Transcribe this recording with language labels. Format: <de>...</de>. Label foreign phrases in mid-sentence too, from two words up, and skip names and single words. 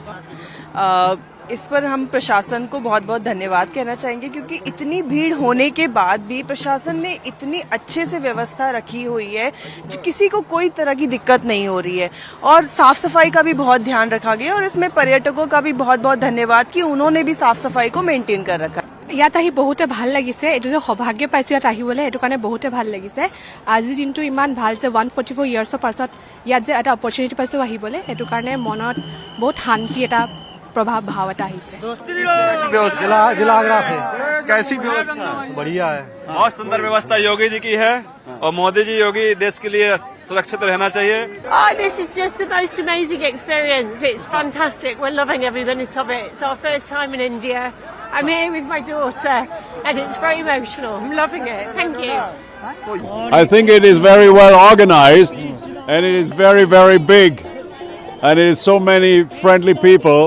<hi>इस पर हम प्रशासन को बहुत बहुत धन्यवाद कहना चाहेंगे, क्योंकि इतनी भीड़ होने के बाद भी प्रशासन ने इतनी अच्छे से व्यवस्था रखी हुई है, किसी को कोई तरह की दिक्कत नहीं हो रही है। और साफ सफाई का भी बहुत ध्यान रखा गया और इसमें पर्यटकों का भी बहुत बहुत धन्यवाद कि उन्होंने भी साफ सफाई को मेंटेन कर रखा।</hi> <as>ইয়াত আহি বহুতে ভাল লাগিছে। এইটো যে সৌভাগ্য পাইছো ইয়াত আহিবলৈ, এইটো কাৰণে বহুতে ভাল লাগিছে। আজিৰ দিনটো ইমান ভাল যে 144 ইয়াৰ্ছৰ পাছত ইয়াত যে এটা অপৰচুনিটি পাইছো আহিবলৈ, সেইটো কাৰণে মনত বহুত শান্তি এটা</as> <hi>प्रभाव भाव आता है। जिला आगरा से कैसी व्यवस्था? बढ़िया है, बहुत सुंदर व्यवस्था योगी जी की है और मोदी जी योगी देश के लिए सुरक्षित रहना चाहिए।</hi> <en>This is just the most amazing experience. It's fantastic. We're loving every minute of it. It's our first time in India. I'm here with my daughter and it's very emotional. I'm loving it. Thank you. I think it is very well organized and it is very, very big and it is so many friendly people.</en>